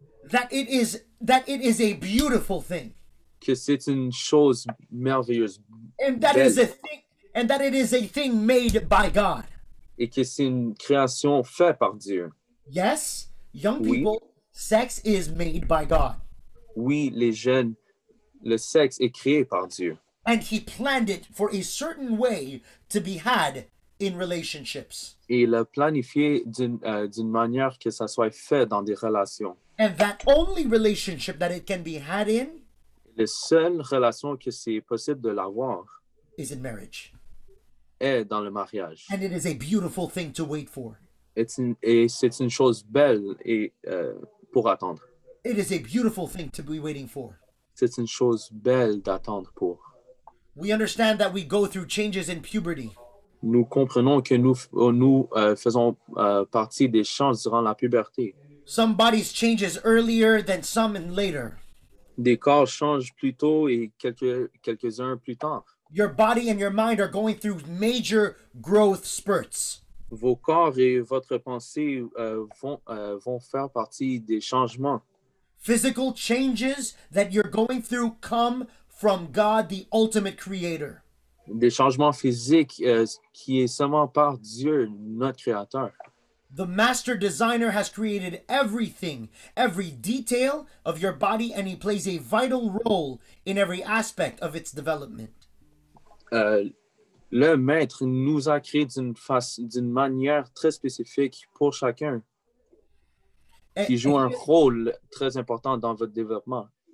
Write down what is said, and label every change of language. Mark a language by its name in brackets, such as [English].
[English] That it is a beautiful thing. [French] Que c'est une chose merveilleuse. [English] And that [French] Belle. [English] is a thing, and that it is a thing made by God. [French] Et que c'est une création faite par Dieu. [English] Yes, young [French] Oui. [English] people, sex is made by God. [French] Oui, les jeunes, le sexe est créé par Dieu. [English] And he planned it for a certain way to be had in relationships. [French] Et il a planifié d'une manière que ça soit fait dans des relations. [English] And that only relationship that it can be had in [French] Les seules relations que c'est possible de l'avoir [English] is in marriage. [French] est dans le mariage. [English] And it is a beautiful thing to wait for. [French] Et c'est une chose belle et, pour attendre. [English] It is a beautiful thing to be waiting for. [French] C'est une chose belle d'attendre pour. [English] We understand that we go through changes in puberty. [French] Nous comprenons que nous faisons partie des changes durant la puberté. [English] Some bodies changes earlier than some and later. [French] Des corps changent plus tôt et quelques-uns plus tard. [English] Your body and your mind are going through major growth spurts. [French] Vos corps et votre pensée vont faire partie des changements. [English] Physical changes that you're going through come from God, the ultimate creator. [French] Des changements physiques qui est seulement par Dieu, notre Créateur. [English] The master designer has created everything, every detail of your body, and he plays a vital role in every aspect of its development. [French] Le maître nous a créés d'une manière très spécifique pour chacun, qui joue un rôle très important dans votre développement.